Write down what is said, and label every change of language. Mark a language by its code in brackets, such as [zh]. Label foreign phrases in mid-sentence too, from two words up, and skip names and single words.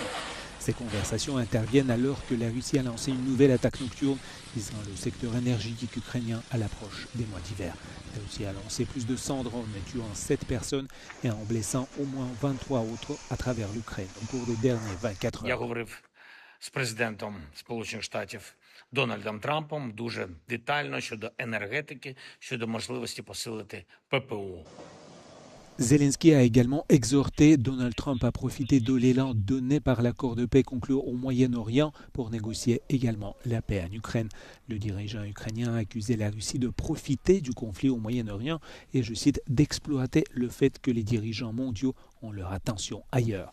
[fr] Ces conversations interviennent alors que la Russie a lancé une nouvelle attaque nocturne visant le secteur énergétique ukrainien à l'approche des mois d'hiver. La Russie a lancé plus de 100 drones, tuant 7 personnes et en blessant au moins 23 autres à travers l'Ukraine au cours des dernières 24 heures. [uk] З президентом Сполучених Штатів Дональдом Трампом дуже детально щодо енергетики, щодо можливості посилити ППО. [fr] Zelensky a également exhorté Donald Trump à profiter de l'élan donné par l'accord de paix conclu au Moyen-Orient pour négocier également la paix en Ukraine. Le dirigeant ukrainien a accusé la Russie de profiter du conflit au Moyen-Orient et, je cite, d'exploiter le fait que les dirigeants mondiaux ont leur attention ailleurs.